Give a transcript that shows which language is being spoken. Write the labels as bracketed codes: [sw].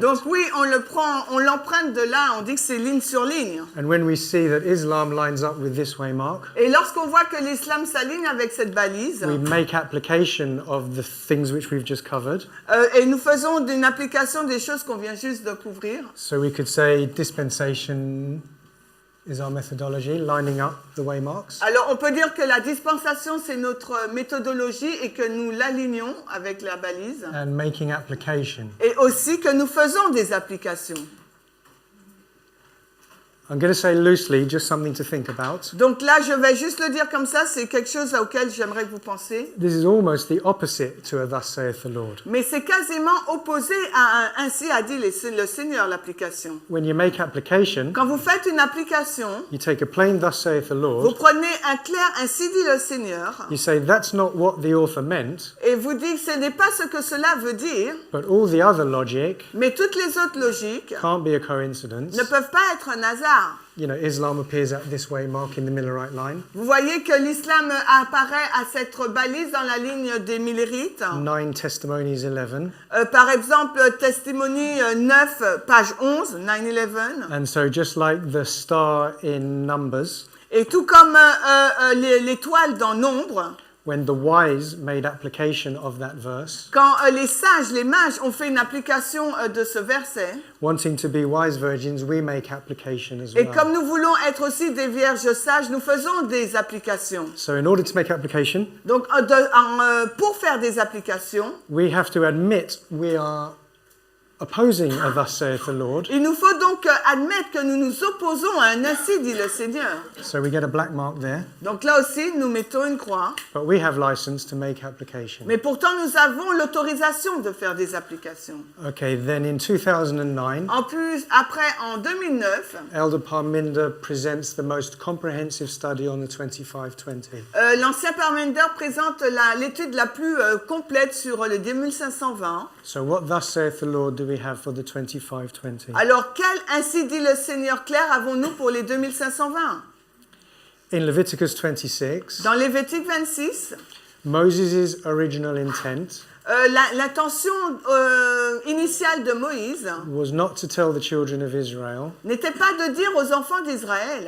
[fr] Donc, oui, on le prend, on l'emprunte de là, on dit que c'est ligne sur ligne. [en] And when we see that Islam lines up with this waymark, [fr] Et lorsqu'on voit que l'islam s'aligne avec cette balise, [en] we make application of the things which we've just covered. [fr] et nous faisons une application des choses qu'on vient juste de couvrir. [en] So we could say dispensation is our methodology, lining up the waymarks. [fr] Alors, on peut dire que la dispensation, c'est notre méthodologie et que nous l'alignons avec la balise. [en] And making application. [fr] Et aussi que nous faisons des applications. [en] I'm going to say loosely, just something to think about. [fr] Donc là, je vais juste le dire comme ça, c'est quelque chose auquel j'aimerais que vous pensiez. [en] This is almost the opposite to a thus saith the Lord. [fr] Mais c'est quasiment opposé à un ainsi a dit le Seigneur, l'application. [en] When you make application, [fr] Quand vous faites une application, [en] you take a plain thus saith the [fr] vous [en] Lord, [fr] prenez un clair ainsi dit le Seigneur [en] you say that's not what the author meant, [fr] et vous dites que ce n'est pas ce que cela veut dire, [en] but all the other logic [fr] mais toutes les autres logiques [en] can't be a coincidence. [fr] ne peuvent pas être un hasard. [en] You know, Islam appears at this waymark in the Millerite line. [fr] Vous voyez que l'islam apparaît à cette balise dans la ligne des Millerites. [en] 9 Testimonies 11. [fr] Par exemple, Testimony 9, page 11, 9-11. [en] And so just like the star in Numbers, [fr] Et tout comme l'étoile dans Nombre, [en] when the wise made application of that verse, [fr] quand les sages, les mages ont fait une application de ce verset, [en] wanting to be wise virgins, we make application as [fr] et comme [en] well. [fr] nous voulons être aussi des vierges sages, nous faisons des applications. [en] So in order to make application, [fr] Donc, pour faire des applications, [en] we have to admit we are opposing a thus saith the Lord. [fr] il nous faut donc admettre que nous nous opposons à un ainsi dit le Seigneur. [en] So we get a black mark there, [fr] Donc là aussi, nous mettons une croix. [en] but we have license to make application. [fr] Mais pourtant, nous avons l'autorisation de faire des applications. [en] Okay, then in 2009, [fr] En plus, après, en 2009, [en] Elder Parminder presents the most comprehensive study on the 2520. [fr] l'ancien Parmender présente l'étude la plus complète sur le 2520. [en] So what thus saith the Lord do we have for the 2520? [fr] Alors, quel ainsi dit le Seigneur clair avons-nous pour les 2520? [en] In Leviticus 26, [fr] Dans Lévitique 26, [en] Moses' original intent [fr] l'intention initiale de Moïse [en] was not to tell the children of Israel [fr] n'était pas de dire aux enfants d'Israël